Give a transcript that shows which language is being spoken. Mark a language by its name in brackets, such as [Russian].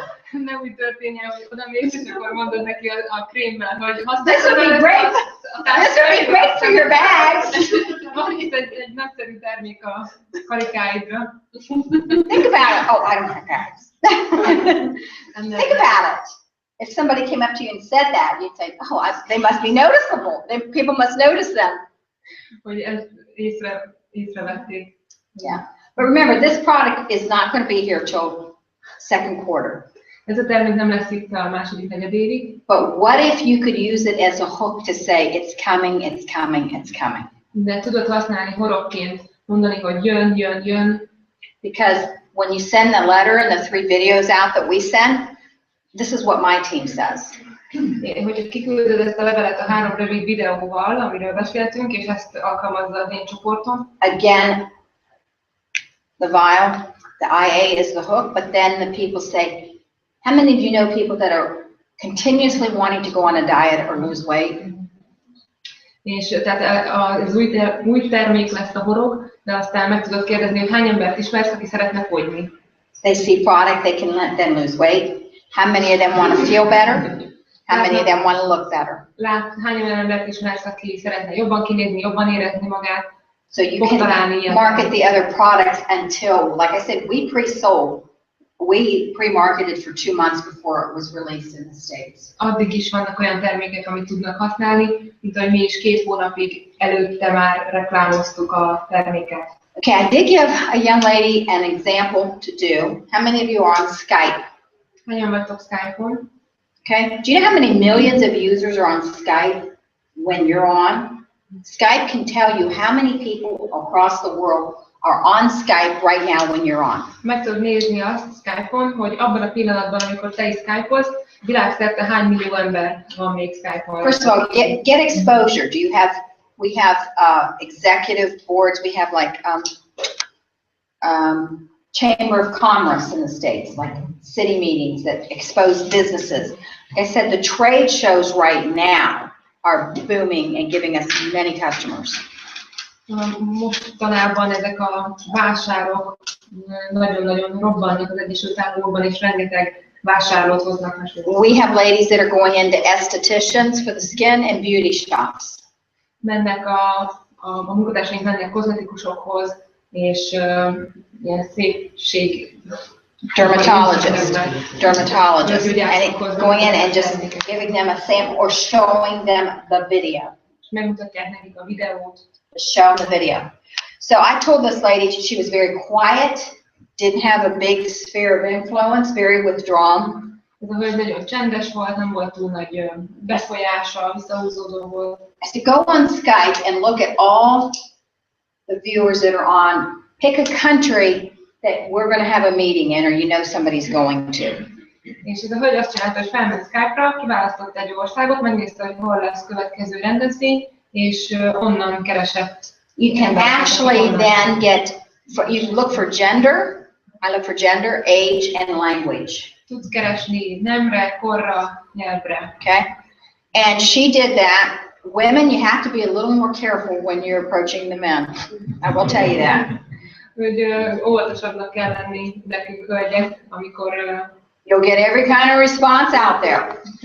[Hungarian] Nem úgy történjen, hogy oda mész, és akkor mondod neki a krémmel, hogy [English] This would be great. This would be great for your bags. [Hungarian] Van itt egy nagyszerű termék a karikáidra. [English] Think about it. Oh, I don't have bags. Think about it. If somebody came up to you and said that, you'd say, oh, they must be noticeable. People must notice them. [Hungarian] Hogy ezt észrevették. [English] Yeah. But remember, this product is not going to be here till second quarter. [Hungarian] Ez a termék nem lesz itt a második negyedévig. [English] But what if you could use it as a hook to say, it's coming, it's coming, it's coming? [Hungarian] De tudod használni horogként, mondani, hogy jön, jön, jön. [English] Because when you send the letter and the 3 videos out that we send, this is what my team says. [Hungarian] Hogyha kiküldöd ezt a levelet a 3 rövid videóval, amiről beszéltünk, és ezt alkalmazza az én csoportom. [English] Again, the vial, the IA is the hook, but then the people say, how many of you know people that are continuously wanting to go on a diet or lose weight? [Hungarian] És tehát az új termék lesz a horog, de aztán meg tudod kérdezni, hogy hány embert ismersz, aki szeretne fogyni. [English] They see product, they can let them lose weight. How many of them want to feel better? How many of them want to look better? [Hungarian] Hány olyan embert ismersz, aki szeretne jobban kinézni, jobban érezni magát? [English] So you can market the other products until, like I said, we pre-sold. We pre-marketed for 2 months before it was released in the States. [Hungarian] Addig is vannak olyan termékek, amit tudnak használni, mint hogy mi is 2 hónapig előtte már reklámoztuk a terméket. [English] Okay, I did give a young lady an example to do. How many of you are on Skype? [Hungarian] Hányan vagytok Skype-on? [English] Okay, do you know how many millions of users are on Skype when you're on? Skype can tell you how many people across the world are on Skype right now when you're on. [Hungarian] Meg tudod nézni azt Skype-on, hogy abban a pillanatban, amikor te is Skype-olsz, világszerte hány millió ember van még Skype-on. [English] First of all, get exposure. We have executive boards. We have like Chamber of Commerce in the States, like city meetings that expose businesses. Like I said, the trade shows right now are booming and giving us many customers. [Hungarian] Mostanában ezek a vásárok nagyon-nagyon robbannak az Egyesült Államokban, és rengeteg vásárlót hoznak. [English] We have ladies that are going into estheticians for the skin and beauty shops. [Hungarian] Mennek a munkatársaink mennek kozmetikusokhoz, és ilyen szépség. [English] Dermatologist, and going in and just giving them a sample or showing them the video. [Hungarian] Megmutatják nekik a videót. [English] Show the video. So I told this lady she was very quiet, didn't have a big sphere of influence, very withdrawn. [Hungarian] Ez a hölgy nagyon csendes volt, nem volt túl nagy befolyása, visszahúzódó volt. [English] I said, go on Skype and look at all the viewers that are on. Pick a country that we're going to have a meeting in, or you know somebody's going to. [Hungarian] És ez a hölgy azt csinálta, hogy felment Skype-ra, kiválasztott egy országot, megnézte, hogy hol lesz következő rendezvény, és onnan keresett. [English] You can actually then you look for gender. I look for gender, age, and language. [Hungarian] Tudsz keresni nemre, korra, nyelvre. [English] Okay? And she did that. Women, you have to be a little more careful when you're approaching the men. I will tell you that. [Hungarian] Hogy óvatosabbnak kell lenni nekünk hölgyek, amikor [English] you'll get every kind of response out there.